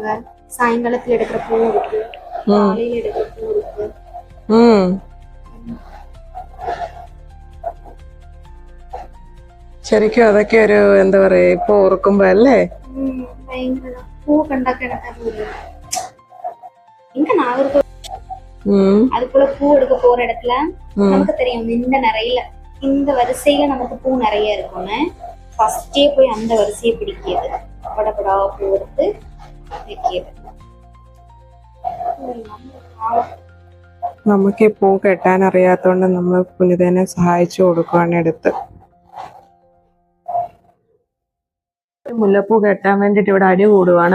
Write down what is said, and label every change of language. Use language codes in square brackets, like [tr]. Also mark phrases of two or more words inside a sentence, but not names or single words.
[ml] സായങ്കാലത്തിൽ എടുക്കുന്ന പൂ ഇருக்கு, കാലയിൽ എടുക്കുന്ന പൂ ഇருக்கு. ശരിക്കും അതൊക്കെ ഒരു എന്താ പറയാ, ഇപ്പൊ ഓർക്കുമ്പോ അല്ലേ ഭയങ്കര പൂ കണ്ടാക്കാൻ [ta] இங்க நாகர்கோவில் அதுக்குள்ள பூ எடுக்க போற இடத்துல நமக்கு தெரியும் இந்த நிறைய இந்த வரிசையில நமக்கு பூ நிறைய இருக்கும்னு ஃபர்ஸ்டே போய் அந்த வரிசையை பிடிக்கிறது, படபடா பூ எடுத்து வைக்கிறது. [ml] നമുക്ക് ഈ പൂ കെട്ടാൻ അറിയാത്തോണ്ട് നമ്മൾ പുനിതനെ സഹായിച്ചു കൊടുക്കുവാണ് എടുത്ത്. മുല്ലപ്പൂ കെട്ടാൻ വേണ്ടിട്ട് ഇവിടെ അടി കൂടുവാണ്.